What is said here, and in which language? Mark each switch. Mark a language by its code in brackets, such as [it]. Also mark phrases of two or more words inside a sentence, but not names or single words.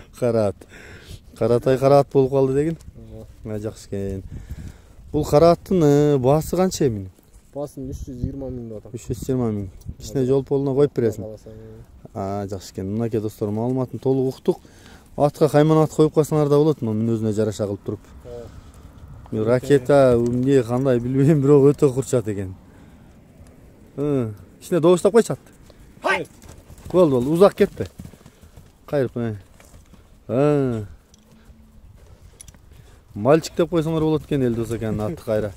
[ky] Карат. Каратай караат болуп калды деген. Жакшы экен. Бул карааттын баасы канча эми? Баасын 320 миң деп атам. 320 миң. Кичине жол полуна коюп бересиң. Жакшы экен. Мынакей достор, маалыматын толук уктук. [kk] Атқа қайман ат қойып қалсаңар да болады, мұның өзіне жараша қылып тұрып. Ракета, не қандай білмеймін, бірақ өте құрчат екен. Ішіне доғыштап қойшы атты. Болды, ұзақ кетті. Қайырып, мальчик деп қойсаңар болады екен, Елдос екен атты қайра.